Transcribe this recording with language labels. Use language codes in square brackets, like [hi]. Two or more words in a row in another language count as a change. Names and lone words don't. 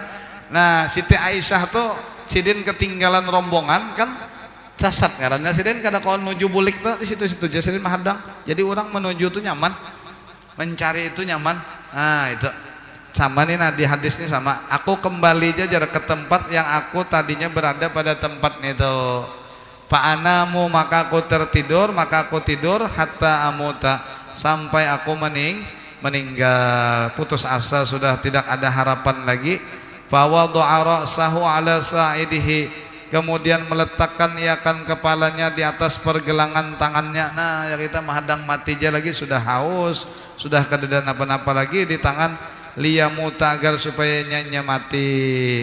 [bjn] Nah Siti Aisyah tuh Sidin ketinggalan rombongan kan sasat karena Sidin kada kau menuju bulik tuh di situ-situ aja Sidin mahadang jadi orang menuju tuh nyaman mencari itu nyaman. [id] Nah itu sama nih nah di hadis ini sama aku kembali aja ke tempat yang aku tadinya berada pada tempatnya itu fa'anamu maka aku tertidur maka aku tidur [ar] حتى أموت [id] sampai aku meninggal putus asa sudah tidak ada harapan lagi. [ar] فوضع رأسه على ساعده [id] kemudian meletakkan iakan kepalanya di atas pergelangan tangannya. [bjn] Nah ya kita mahadang mati aja lagi sudah haus sudah kada apa-apa lagi di tangan liyamuta agar supaya nyanya mati.